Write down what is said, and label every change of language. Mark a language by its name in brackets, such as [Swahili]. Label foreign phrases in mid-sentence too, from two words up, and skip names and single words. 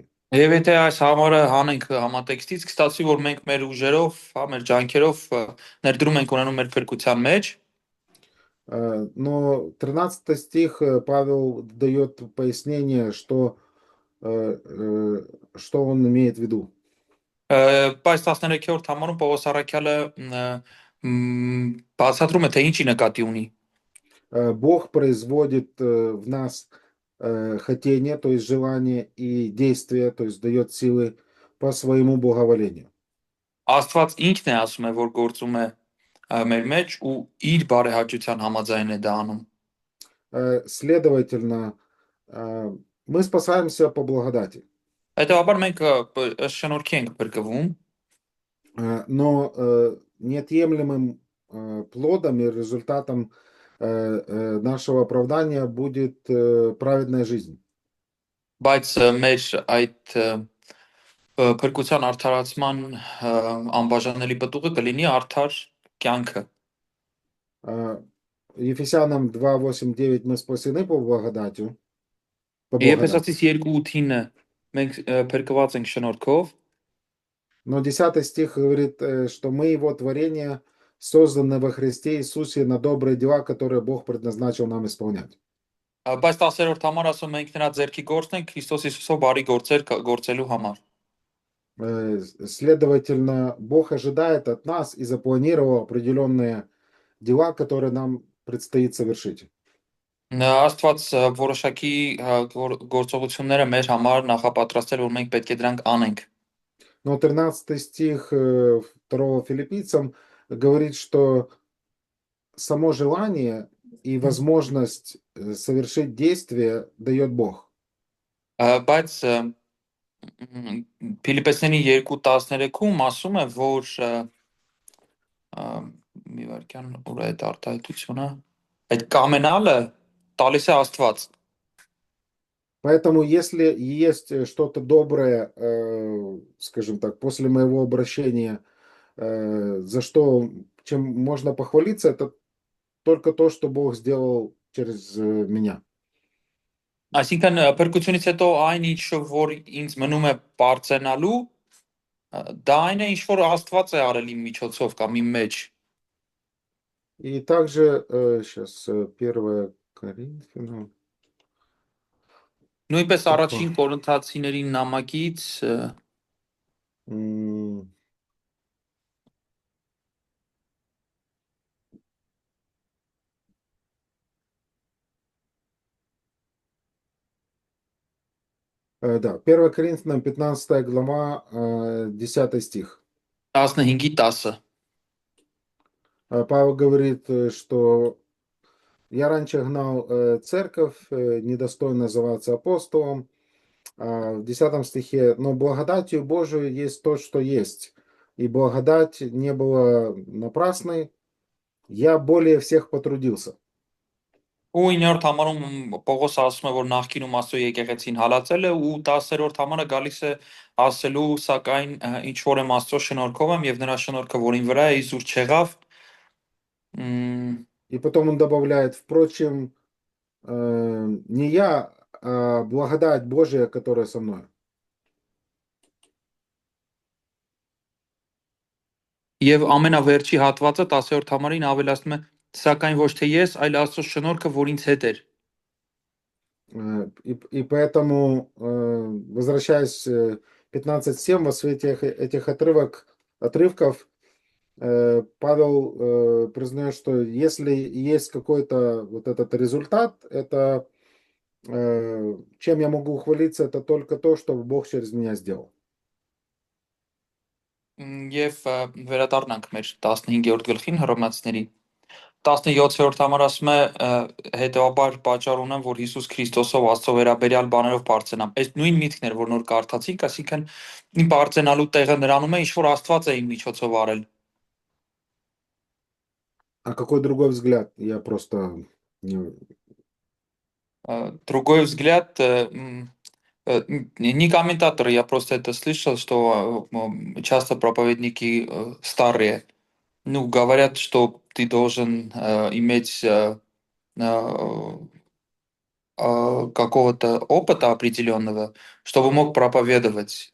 [Armenian] Եվ եթե այս համարը հանենք համատեքստից, կստացվի, որ մենք մեր ուժերով, մեր ջանքերով ներդրում ենք ունենում մեր փրկության մեջ։ [Russian] Но 13 стих Павел дает пояснение, что он имеет в виду. [Armenian] Բայց 13-րդ համարում Պողոս Առաքյալը բացատրում է, թե ինչի նկատի ունի։ [Russian] Бог производит в нас хотение, то есть желание, и действие, то есть дает силы по своему благоволению. [Armenian] Աստված ինքն է ասում է, որ գործում է մեր մեջ ու իր բարեհաճության համաձայն է դա անում։ [Russian] Следовательно, мы спасаемся по благодати. [Armenian] Հետևաբար մենք շնորհքի ենք փրկվում, [Russian] но неотъемлемым плодом и результатом нашего оправдания будет праведная жизнь. [Armenian] բայց մեր այդ փրկության արդարացման անբաժանելի պտուղը կլինի արդար կյանքը։ [Russian] Ефесянам 2, 8, 9 мы спасены по благодати. [Armenian] Եփեսացիս 2:8-ը մենք փրկված ենք շնորհքով, [Russian] Но 10 стих говорит, что мы его творение, созданы во Христе Иисусе на добрые дела, которые Бог предназначил нам исполнять. [Armenian] Բայց 10-րդ համար ասում մենք նրա ձեռքի գործն ենք Քրիստոս Հիսուսով բարի գործեր գործելու համար։ [Russian] Следовательно, Бог ожидает от нас и запланировал определенные дела, которые нам предстоит совершить. [Armenian] Աստված որոշակի գործողությունները մեր համար նախապատրաստել, որ մենք պետք է դրանք անենք։ [Russian] Но 13 стих 2 Филиппийцам говорит, что само желание и возможность совершить действие дает Бог. [Armenian] Բայց Փիլիպպեսների 2:13-ում ասում է, որ մի վարքյան ուր է այդ արտահայտությունը, այդ կամենալը տալիս է Աստված։ [Russian] Поэтому, если есть что-то доброе, скажем так, после моего обращения, за что, чем можно похвалиться, это только то, что Бог сделал через меня. [Armenian] Այսինքն փրկությունից հետո այն ինչ որ ինձ մնում է բարձրանալու, դա այն է ինչ որ Աստված է արել իմ միջոցով կամ իմ մեջ։ [Russian] И также, сейчас, 1 Коринфянам. [Armenian] Նույնպես առաջին Կորինթացիների նամակից [Russian] Да, 1 Коринфянам 15 глава, 10 стих. 15-10 Павел говорит, что я раньше гнал церковь, недостойно называться апостолом. В 10 стихе, но благодатью Божией есть то, что есть. И благодать не была напрасной. Я более всех потрудился. [Armenian] ու 9-րդ համարում Պողոս ասում է, որ նախկինում Աստծո եկեղեցին հալածել է ու 10-րդ համարը գալիս է ասելու, սակայն ինչ որ եմ Աստծո շնորհքով եմ եւ նրա շնորհքը, որ ին վրա է, իզուր չեղավ։ [Russian] И потом он добавляет, впрочем, не я, а благодать Божия, которая со мной. [Armenian] Եվ ամենավերջի հատվածը 10-րդ համարին ավելացնում է, սակայն ոչ թե ես, այլ Աստծո шնորհքը, որ ինձ հետ էր։ [Russian] И поэтому, возвращаясь 15:7, во свете этих отрывков, Павел признает, что если есть какой-то вот этот результат, это чем я могу ухвалиться, это только то, что Бог через меня сделал. [Armenian] Եվ վերադառնանք մեր 15-րդ գլխին Հռոմեացիների 17-րդ համար ասում է հետեւաբար պատճառ ունեմ, որ Հիսուս Քրիստոսով Աստծո վերաբերյալ բաներով բարձրանամ։ Այս նույն միտքն էր, որ նոր կարդացինք, այսինքն իմ բարձրանալու տեղը նրանում է, ինչ որ Աստված է իմ միջոցով արել։ [Russian] А какой другой взгляд? Я просто Другой взгляд, не комментатор, я просто это слышал, что часто проповедники старые, ну, говорят, что ты должен иметь какого-то опыта определенного, чтобы мог проповедовать.